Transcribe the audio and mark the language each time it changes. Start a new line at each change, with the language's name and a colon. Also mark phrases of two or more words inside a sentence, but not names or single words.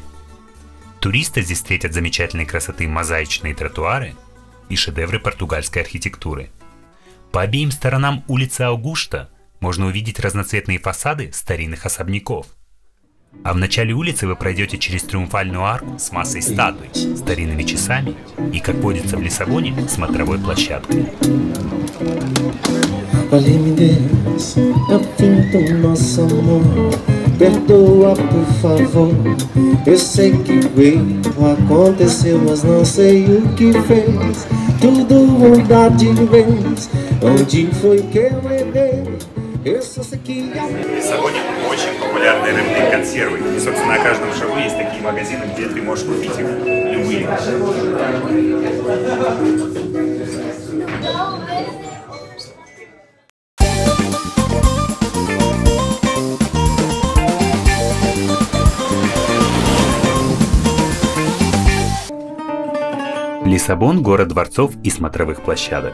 Russian: Туристы здесь встретят замечательной красоты мозаичные тротуары и шедевры португальской архитектуры. По обеим сторонам улицы Аугушта можно увидеть разноцветные фасады старинных особняков. А в начале улицы вы пройдете через Триумфальную арку с массой статуй, старинными часами и, как водится в Лиссабоне, смотровой площадкой.
Portuguese: Perdoa, por favor. Eu sei que o erro aconteceu, mas não sei o que fez. Tudo mudar de vez. Onde foi que eu errei? Eu só sei que
Russian: В Лиссабоне очень популярные рыбные консервы. И, собственно, на каждом шагу есть такие магазины, где ты можешь купить их любые. Лиссабон – город дворцов и смотровых площадок.